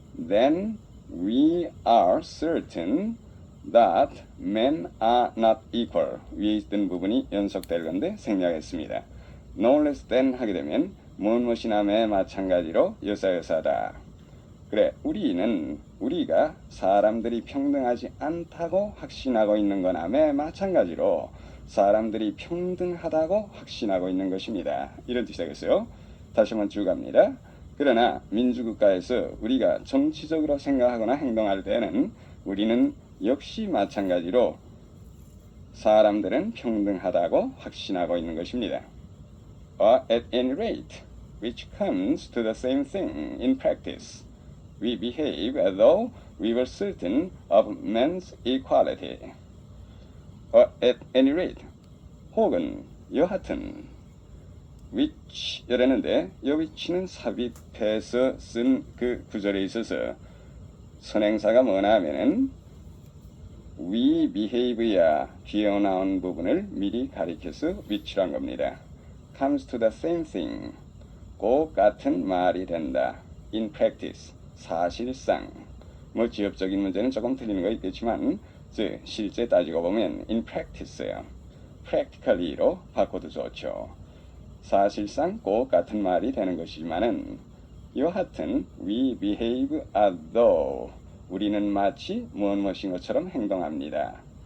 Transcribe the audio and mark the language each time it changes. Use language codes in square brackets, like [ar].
[en] Then we are certain that men are not equal 위에 있던 부분이 연속될 건데 생략했습니다. No less than [ko] 하게 되면 무엇이나 매 마찬가지로 여사여사다. 그래 우리가 사람들이 평등하지 않다고 확신하고 있는 거나 매 마찬가지로 사람들이 평등하다고 확신하고 있는 것입니다. 이런 뜻이 되겠어요. 다시 한번 쭉 갑니다. 그러나 민주국가에서 우리가 정치적으로 생각하거나 행동할 때는 우리는 역시 마찬가지로 사람들은 평등하다고 확신하고 있는 것입니다. [en] Or at any rate, which comes to the same thing in practice, we behave as though we were certain of men's equality. Or at any rate, [ko] 혹은 여하튼 which 이라는데 이 which는 삽입해서 쓴 그 구절에 있어서 선행사가 뭐나 하면은 [en] we behave [ko] 야 뒤에 나온 부분을 미리 가리켜서 which란 겁니다. [en] comes to the same thing [ko] 꼭 같은 말이 된다. [en] in practice [ko] 사실상 뭐 지엽적인 문제는 조금 틀리는 거 있겠지만 즉 실제 따지고 보면 in practice예요. practically로 바꿔도 좋죠. 사실상 꼭 같은 말이 되는 것이지만은 여하튼 [en] we behave as though [ko] 우리는 마치 무엇인 것처럼 행동합니다.